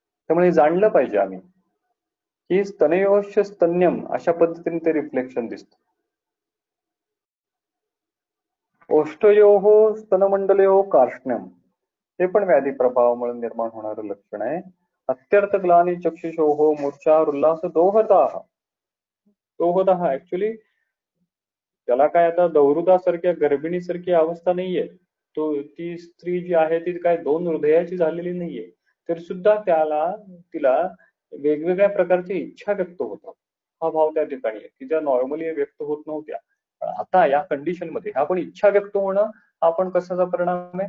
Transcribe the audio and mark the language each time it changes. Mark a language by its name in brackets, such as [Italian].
[Marathi] त्यामुळे जाणलं पाहिजे आम्ही की [Sanskrit] स्तनयोश्य स्तन्यम [Marathi] अशा पद्धतीने ते रिफ्लेक्शन दिसतं. [Sanskrit] ओष्ठयोः स्तनमंडलयोः कार्ष्ण्यम [Marathi] हे पण व्याधी प्रभावामुळे निर्माण होणारं लक्षण आहे. [Sanskrit] अत्यर्थ ग्लानी चक्षुषोः मूर्छा उल्हास दोहदाह. [Marathi] दोहदाह ऍक्च्युली त्याला काय आता दौरुदासारख्या गर्भिणीसारखी अवस्था नाहीये. ती स्त्री जी आहे ती काय दोन हृदयाची झालेली नाहीये, तरी सुद्धा तिला वेगवेगळ्या प्रकारच्या इच्छा व्यक्त होतात. हा भाव त्या ठिकाणी आहे की ज्या नॉर्मली व्यक्त होत नव्हत्या. आता या कंडिशन मध्ये हा पण इच्छा व्यक्त होणं हा पण कशाचा परिणाम आहे?